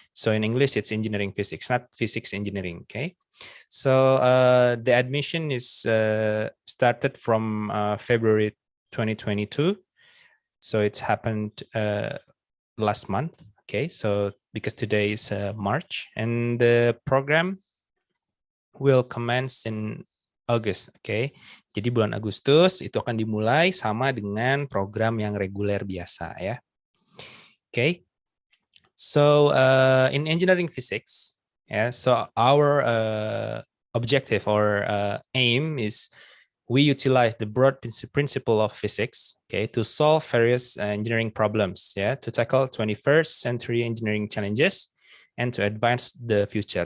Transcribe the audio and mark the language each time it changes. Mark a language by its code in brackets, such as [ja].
[en] So in English it's engineering physics, not physics engineering, okay. So the admission is started from February 2022. So it's happened last month, okay. So because today is March, and the program will commence in August, okay. [id] Jadi bulan Agustus itu akan dimulai sama dengan program yang reguler biasa ya. [en] Okay. So in engineering physics, yeah, so our objective or aim is we utilize the broad principle of physics, okay, to solve various engineering problems, yeah, to tackle 21st century engineering challenges and to advance the future.